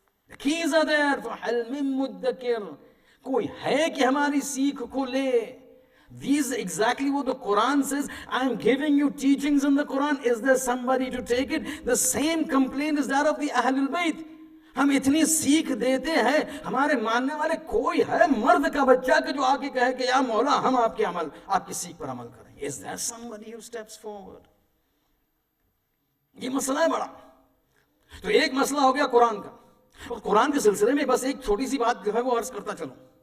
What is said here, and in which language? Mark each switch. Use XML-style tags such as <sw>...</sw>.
<en>The keys are there.</en> <ar>فَحَلْ مِن مُدَّكِرٍ.</ar> <ur>Koi hai ki hamari seekh ko le.</ur> <en>These exactly what the Quran says. I am giving you teachings in the Quran. Is there somebody to take it? The same complaint is that of the Ahlul Bayt.</en> <ur>ہم اتنی سیکھ دیتے ہیں, ہمارے ماننے والے کوئی ہے مرد کا بچہ کہ جو آگے کہے کہ یا مولا ہم آپ کے عمل, آپ کی سیکھ پر عمل کریں.</ur> <en>Is there somebody who steps forward?</en> <ur>یہ مسئلہ ہے بڑا. تو ایک مسئلہ ہو گیا قرآن کا, اور قرآن کے سلسلے میں بس ایک چھوٹی سی بات جو ہے وہ عرض کرتا چلوں.</ur>